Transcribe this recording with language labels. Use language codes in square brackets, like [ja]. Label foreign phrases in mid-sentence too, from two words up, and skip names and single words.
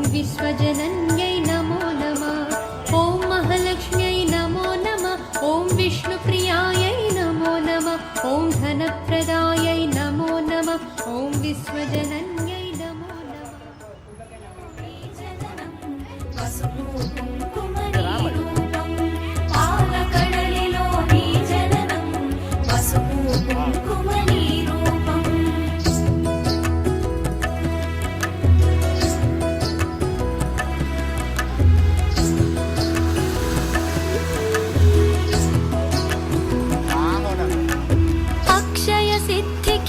[sa] विश्वजनन्यै नमो नमः ॐ महालक्ष्म्यै नमो नमः ॐ विष्णुप्रियायै नमो नमः ॐ धनप्रदायै नमो नमः ॐ विश्वजनन्यै नमो नमः [te] పసుపు కుంకుమ నీ రూపం పాలకడలిలో నీ జననం పసుపు కుంకుమ నీ రూపం అక్షయ సిద్ధికి